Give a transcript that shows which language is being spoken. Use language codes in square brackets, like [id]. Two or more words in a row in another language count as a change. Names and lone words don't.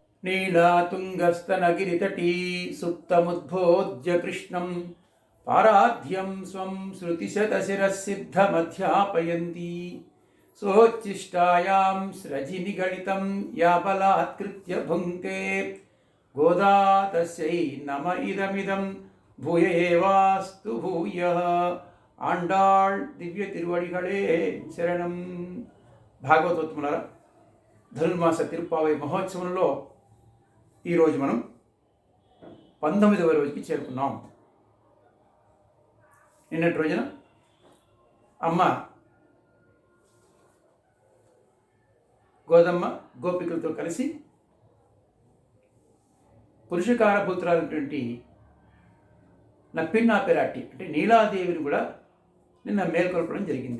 [sa] नीलातुङ्गस्तनगिरितटी सुप्तमुद्बोध्य कृष्णं पाराध्यं स्वं श्रुतिशतशिरःसिद्धमध्यापयन्ती सोच्छिष्टायां स्रजिनिगणितं या बलात्कृत्य भुङ्क्ते गोदा तस्यै नम इदमिदं भूय एवास्तु भूयः [ta] ஆண்டாள் திவ்ய திருவடிகளே சரணம். [te] భాగవతోత్తములారా, ధనుర్మాస తిరుప్పావై మహోత్సవంలో ఈరోజు మనం 19వ రోజుకి చేరుకున్నాం. నిన్నటి రోజున అమ్మ గోదమ్మ గోపికలతో కలిసి పురుషకారపుత్రాలైనటువంటి నప్పిన్నా పెరాటి అంటే నీలాదేవిని కూడా నిన్న మేల్కొల్పడం జరిగింది.